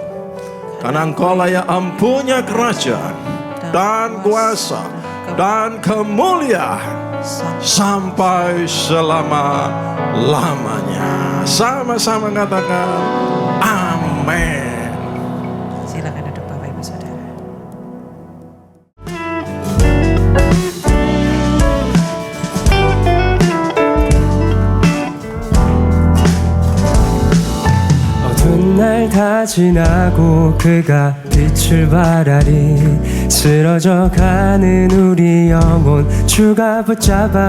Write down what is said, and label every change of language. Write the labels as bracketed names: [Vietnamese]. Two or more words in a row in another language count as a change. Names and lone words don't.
[Indonesian] Karena Engkau-lah yang punya kerajaan dan kuasa dan kemuliaan sampai selama-lamanya. Sama-sama katakan amin. Silakan duduk Bapak Ibu Saudara. [Korean] 어두운 날 다 지나고 그가 빛을 발하리 쓰러져 가는 우리 영혼 주가 붙잡아